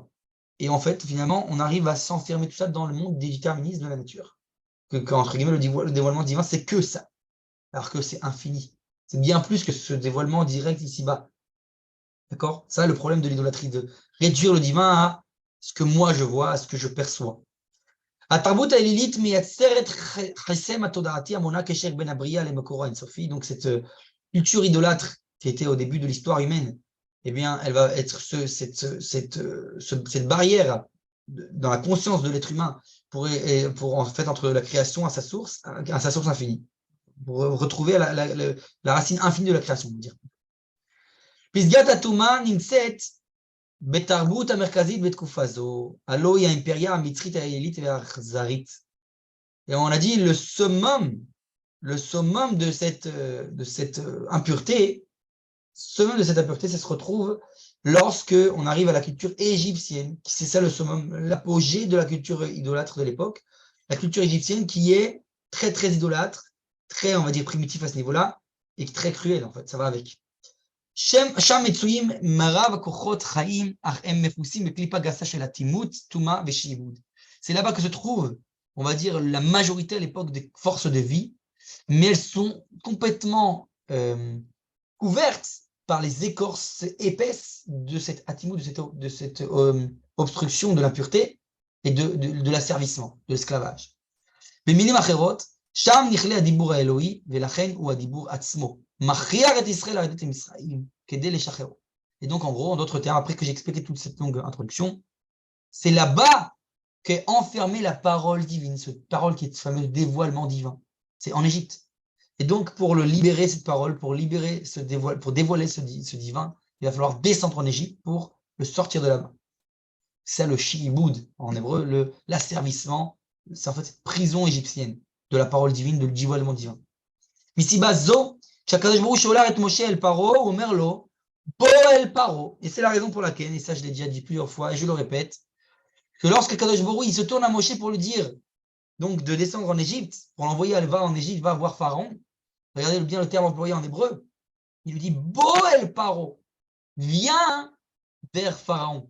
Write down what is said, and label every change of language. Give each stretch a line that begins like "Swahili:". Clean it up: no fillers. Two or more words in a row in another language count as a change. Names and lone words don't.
French: Et en fait, finalement, on arrive à s'enfermer tout ça dans le monde des déterminismes de la nature. Entre guillemets, le dévoilement divin, c'est que ça. Alors que c'est infini. C'est bien plus que ce dévoilement direct ici-bas. D'accord? Ça, le problème de l'idolâtrie, de réduire le divin à ce que moi je vois, à ce que je perçois.
Hebrew: התרבות האלילית מייצרת חסם התודעתי המונע קשר בין הבריאה למקורו האינסופי.
French: Donc cette culture idolâtre qui était au début de l'histoire humaine, eh bien, elle va être cette barrière dans la conscience de l'être humain pour en fait entre la création à sa source infinie, pour retrouver la racine infinie de la création, on va dire.
Hebrew: פסגת הטומאה נמצאת בתרבות המרכזית בתקופה זו, הלא היא האימפריה המצרית האלילית והאכזרית.
French: Et on a dit le summum de cette impureté, ça se retrouve lorsque on arrive à la culture égyptienne, c'est ça le summum, l'apogée de la culture idolâtre de l'époque, la culture égyptienne qui est très très idolâtre, très on va dire primitif à ce niveau-là, et très cruelle en fait, ça va avec.
Hebrew: שם מצויים מרב כוחות חיים, אך הם מפוסים בקליפה גסה של אטימות, טומאה ושעבוד.
French: C'est là-bas que se trouve, on va dire, la majorité à l'époque des forces de vie, mais elles sont complètement couvertes par les écorces épaisses de cette atimut, de cette obstruction de l'impureté et de l'asservissement, de l'esclavage.
Hebrew: במילים אחרות, שם נכלה הדיבור האלוהי, ולכן הוא הדיבור עצמו. מכריח את ישראל לרדת למצרים כדי לשחררו.
French: Et donc, en gros, en d'autres termes, après que j'ai expliqué toute cette longue introduction, c'est là-bas qu'est enfermée la parole divine, cette parole qui est ce fameux dévoilement divin. C'est en Égypte. Et donc, pour le libérer, cette parole, pour dévoiler ce divin, il va falloir descendre en Égypte pour le sortir de là-bas. C'est le shi'ibud, en hébreu, l'asservissement, c'est en fait cette prison égyptienne de la parole divine, de le dévoilement divin.
Hebrew: מסיבה זו, כשהקדוש ברוך הוא שולח את משה אל פרעה, הוא אומר לו, בוא אל פרעה.
French: Et c'est la raison pour laquelle, et ça je l'ai déjà dit plusieurs fois, et je le répète, que lorsque
Hebrew: קדוש ברוך הוא,
French: il se tourne à Moshe pour lui dire, donc de descendre en Égypte, pour l'envoyer à va en Égypte, va voir Pharaon, regardez bien le terme employé en hébreu, il lui dit,
Hebrew: בוא אל פרעה,
French: viens vers Pharaon.